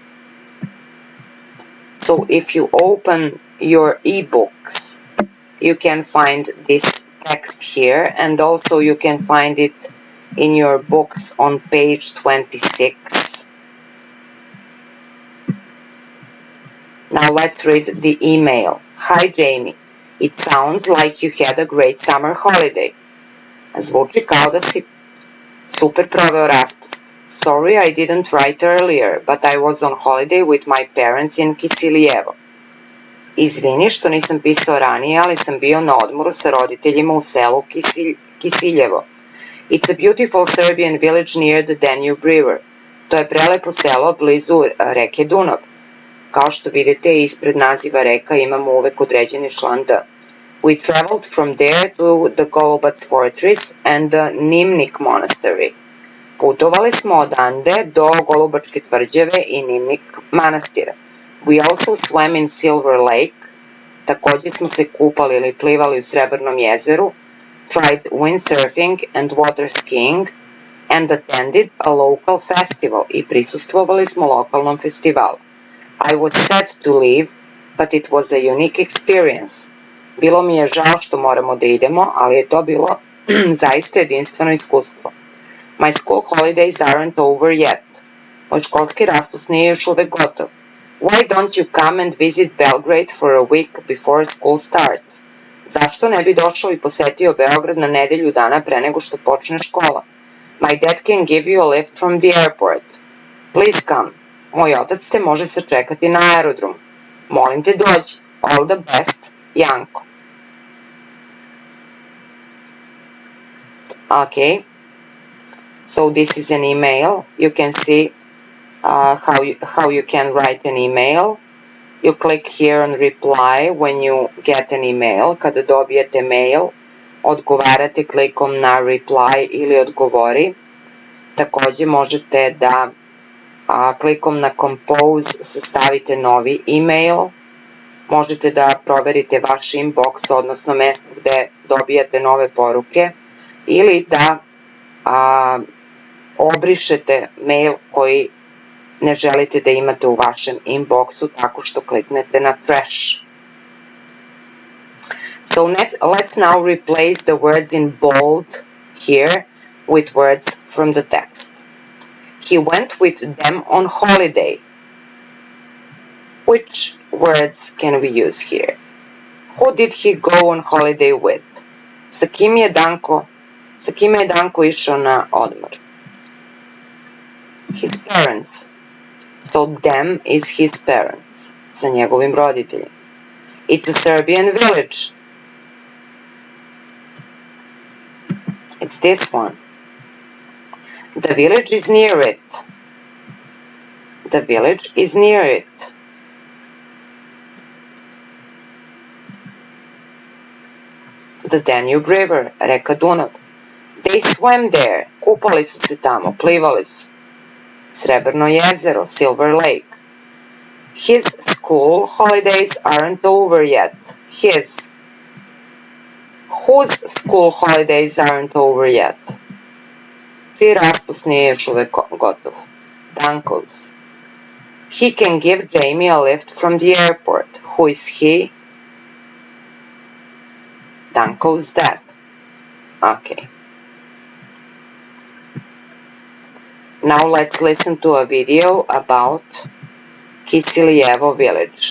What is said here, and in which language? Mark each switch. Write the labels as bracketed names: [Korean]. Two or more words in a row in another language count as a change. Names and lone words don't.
[English] So if you open your ebooks, you can find this text here, and also you can find it in your books on page 26. Now let's read the email. Hi Jamie, it sounds like you had a great summer holiday. [Serbian] Zvuči kao da si super proveo raspust. [English] Sorry I didn't write earlier, but I was on holiday with my parents in Kisiljevo. [Serbian] Izvini što nisam pisao ranije, ali sam bio na odmoru sa roditeljima u selu Kisiljevo. [English] It's a beautiful Serbian village near the Danube River. [Serbian] To je prelepo selo blizu reke Dunav. Kao što vidite, ispred naziva reka imamo uvek određeni član D. [English] We traveled from there to the Golubac Fortress and the Nimnik Monastery. [Serbian] Putovali smo odande do Golubačke tvrđave i Nimnik manastira. [English] We also swam in Silver Lake. [Serbian] Takođe smo se kupali ili plivali u Srebrnom jezeru, [English] tried windsurfing and water skiing, and attended a local festival [Serbian] i prisustvovali smo lokalnom festivalu. [English] I was sad to leave, but it was a unique experience. [Serbian] Bilo mi je žao što moramo da idemo, ali je to bilo zaista jedinstveno iskustvo. [English] My school holidays aren't over yet. [Serbian] Moj školski raspust nije još uvek gotov. [English] Why don't you come and visit Belgrade for a week before school starts? [Serbian] Zašto ne bi došao i posetio Beograd na nedelju dana pre nego što počne škola? [English] My dad can give you a lift from the airport. Please come. [Serbian] Moj otac te može sačekati na aerodromu. Molim te dođi. [English] All the best, Janko. Okay. So this is an email. You can see how you can write an email. You click here on reply when you get an email. [Serbian] Kada dobijete mail, odgovarati klikom na reply ili odgovori. Takođe možete da klikom na compose sastavite novi e-mail. Možete da proverite vaš inbox, odnosno mesto gde dobijate nove poruke, ili da obrišete mail koji ne želite da imate u vašem inboxu tako što kliknete na trash. [English] So let's now replace the words in bold here with words from the text. He went with them on holiday. Which words can we use here? Who did he go on holiday with? [Serbian] Sa kime je Danko išao na odmor? [English] His parents. So them is his parents. [Serbian] Sa njegovim roditeljima. [English] It's a Serbian village. It's this one. The village is near it. The village is near it. The Danube River, [Serbian] reka Dunav. [English] They swam there. [Serbian] Kupali su se tamo, plivali su. Srebrno jezero, [English] Silver Lake. His school holidays aren't over yet. His. Whose school holidays aren't over yet? [Serbian] Čiji raspust nije još uvek gotov? [English] Danko's. He can give Jamie a lift from the airport. Who is he? Danko's dad. Okay. Now let's listen to a video about Kisiljevo village.